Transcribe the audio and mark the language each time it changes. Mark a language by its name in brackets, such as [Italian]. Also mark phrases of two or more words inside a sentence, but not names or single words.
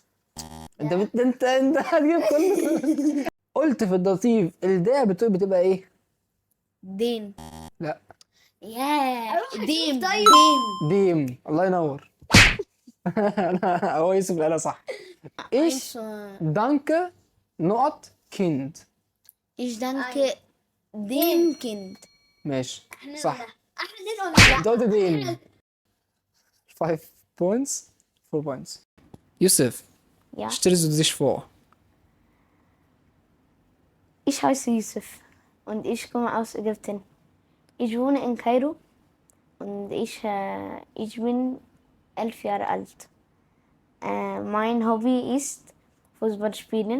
[Arabic] انت هتجيب كل قلت في اللطيف الدا بتبقى ايه؟ دين. لا، ديم. ديم. الله ينور. هو يوسف قالها صح. ايش دانكه نقط كيند. [German] Ich danke dem Kind. [Arabic] ماشي صح. احنا دين انت قلت دين. [English] 5 points 4 points. [Arabic] يوسف، [German] Ja. stellst du dich vor? Ich heiße Yusuf und ich komme aus Ägypten. Ich wohne in Kairo und ich bin 11 Jahre alt. Mein Hobby ist Fußball spielen.